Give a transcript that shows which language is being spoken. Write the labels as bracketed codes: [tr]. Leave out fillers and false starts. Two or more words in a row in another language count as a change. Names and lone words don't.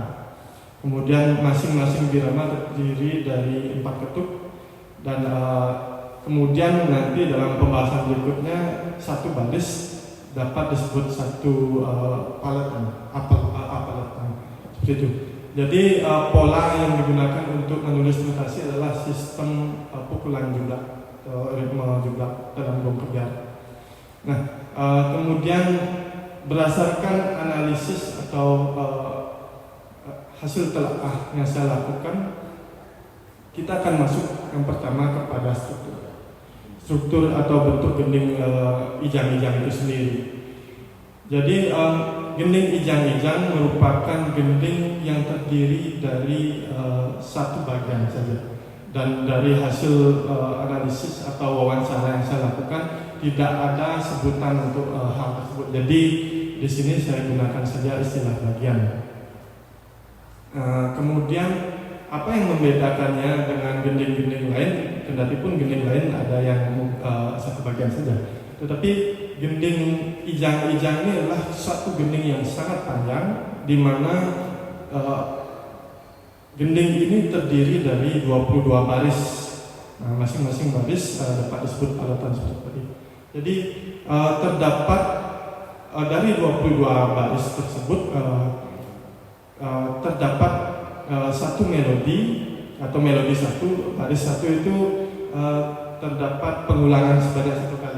[id] Kemudian masing-masing birama terdiri dari 4 ketuk, dan kemudian nanti dalam pembahasan berikutnya satu baris dapat disebut satu paletan, seperti itu. Jadi pola yang digunakan untuk menulis notasi adalah sistem pukulan jumlah atau ritme jumlah dalam gong kebiar. Nah, kemudian berdasarkan analisis atau hasil telaah yang saya lakukan, kita akan masuk yang pertama kepada struktur atau bentuk gending ijang-ijang itu sendiri. Jadi gending ijang-ijang merupakan gending yang terdiri dari satu bagian saja, dan dari hasil analisis atau wawancara yang saya lakukan tidak ada sebutan untuk hal tersebut. Jadi di sini saya gunakan saja istilah bagian. Kemudian apa yang membedakannya dengan gending-gending lain? Kendati pun gending lain ada yang satu bagian saja, tetapi gending ijang-ijang ini adalah satu gending yang sangat panjang, di mana gending ini terdiri dari 22 baris. Nah, masing-masing baris dapat disebut paletan seperti tadi. Jadi terdapat dari 22 baris tersebut terdapat satu melodi atau melodi satu, baris satu itu terdapat pengulangan sebanyak 1 kali.